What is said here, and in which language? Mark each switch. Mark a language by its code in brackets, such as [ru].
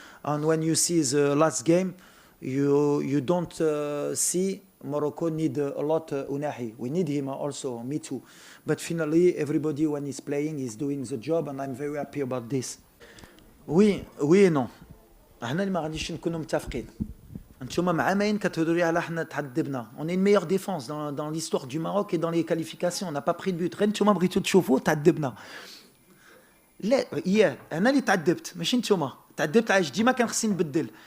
[en] And when you see the last game, you don't see Morocco need a lot Unahi. We need him also, me too. But finally, everybody when he's playing is doing the job, and I'm very happy about this. [fr] Oui et non. [ar] احنا اللي ما غاديش نكونوا متفقين. انتوما مع عامين كتهضروا لي على حنا تعذبنا. [fr] On est une meilleure défense dans l'histoire du Maroc et dans les qualifications. On n'a pas pris de but. [ar] غير انتوما بغيتوا تشوفوا تعذبنا. لا انا اللي تعذبت ماشي انتوما. تعذبت علاش ديما كان خصني نبدل.